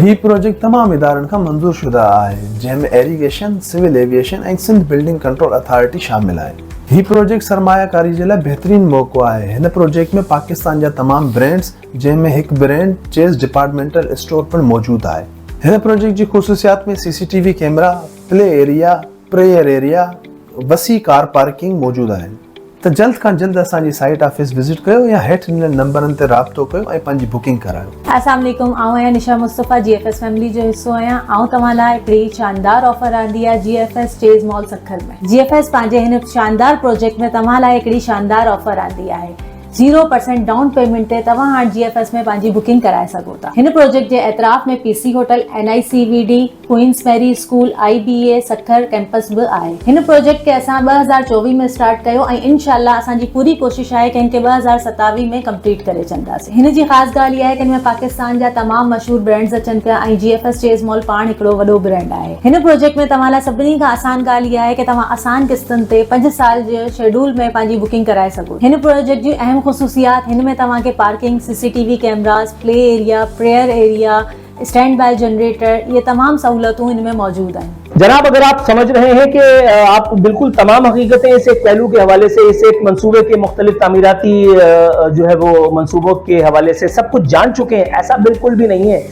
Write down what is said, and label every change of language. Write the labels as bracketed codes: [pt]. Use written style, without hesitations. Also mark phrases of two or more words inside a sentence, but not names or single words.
[sd] ही प्रोजेक्ट तमामु इदारनि खां मंज़ूर शुदा आहे, जंहिंमें एरीगेशन, [en] civil aviation [sd] ऐं [en] Sindh building control authority [sd] शामिल आहे। ही प्रोजेक्ट सरमायाकारी जे लाइ बहितरीन मौक़ो आहे। हिन प्रोजेक्ट में पाकिस्तान जा तमामु ब्रांड्स, जंहिंमें हिकु ब्रांड चेज़ [en] departmental store [sd] पिणु मौजूदु आहे। हिन प्रोजेक्ट जी ख़ुसूसियात में [en] CCTV camera, play area, prayer area, [sd] वसी [en] car parking [sd] मौजूद आहिनि। त जल्द खां जल्द असांजी [en] site office visit [sd] कयो या हेठि ॾिनल नंबरनि ते राब्तो कयो ऐं पंहिंजी बुकिंग करायो। [ar] السلام عليكم, [sd] आऊं आहियां निशा मुस्तफ़ा, GFS फैमिली जो हिस्सो आहियां। आऊं तव्हां लाइ हिकिड़ी शानदार ऑफर आंदी आहे GFS चेज़ मॉल सक्खर में। GFS पंहिंजे हिन शानदार प्रोजेक्ट में तव्हां लाइ हिकिड़ी शानदार ऑफर आंदी आहे। 0% [en] down payment [sd] ते तव्हां हाणे GFS में पंहिंजी बुकिंग कराए सघो था। हिन प्रोजेक्ट जे एतराफ़ में PC होटल, NICVD, क्वींस मैरी स्कूल, IBA सखर कैंपस बि आहे। हिन प्रोजेक्ट खे असां 2024 में स्टार्ट कयो ऐं इंशाल्लाह असांजी पूरी कोशिश आहे कि इनके 2027 में कंप्लीट करे छॾंदासीं। हिन जी ख़ासि ॻाल्हि इहा आहे कि हिन में पाकिस्तान जा तमामु मशहूर ब्रांड्स अचनि पिया ऐं GFS चेज़ मॉल पाण हिकिड़ो वॾो ब्रांड आहे। हिन प्रोजेक्ट में तव्हां लाइ सभिनी खां आसान ॻाल्हि इहा आहे कि तव्हां आसान किस्तनि ते 5 साल जे शेड्यूल में पंहिंजी बुकिंग कराए सघो। हिन प्रोजेक्ट जी अहम ख़ुसूसियात हिन में तव्हांखे पार्किंग, [en] CCTV cameras, play area, prayer area, stand by generator, [ur] یہ تمام سہولتوں ان میں موجود ہیں. جناب، اگر آپ سمجھ رہے ہیں کہ آپ بالکل تمام حقیقتیں اس ایک پہلو کے حوالے سے، اس ایک منصوبے کے مختلف تعمیراتی جو ہے وہ منصوبوں کے حوالے سے سب کچھ جان چکے ہیں، ایسا بالکل بھی نہیں ہے.